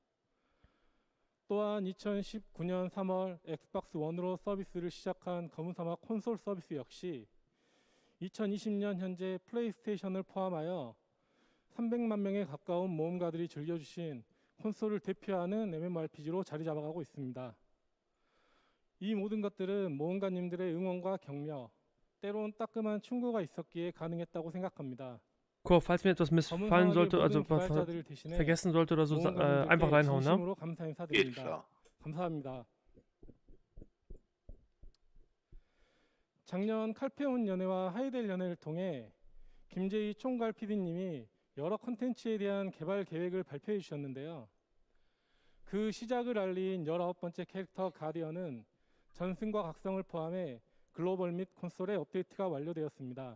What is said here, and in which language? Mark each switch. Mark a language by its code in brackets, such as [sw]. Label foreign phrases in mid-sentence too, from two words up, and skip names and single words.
[ko] 또한 2019년 3월 엑스박스 1으로 서비스를 시작한 검은 사막 콘솔 서비스 역시 2020년 현재 플레이스테이션을 포함하여 300만 명에 가까운 모험가들이 즐겨주신 콘솔을 대표하는 MMORPG로 자리 잡아가고 있습니다. 이 모든 것들은 모험가님들의 응원과 격려, 때론 따끔한 충고가 있었기에 가능했다고 생각합니다. [de] Cool, falls mir etwas missfallen sollte, also vergessen sollte oder so, einfach reinhauen, ne? [ko] 감사 인사드립니다. 감사합니다. 작년 칼페온 연회와 하이델 연회를 통해 김재희 총괄 PD님이 여러 컨텐츠에 대한 개발 계획을 발표해 주셨는데요. 그 시작을 알린 19번째 캐릭터 가디언은 전승과 각성을 포함해 글로벌 및 콘솔의 업데이트가 완료되었습니다.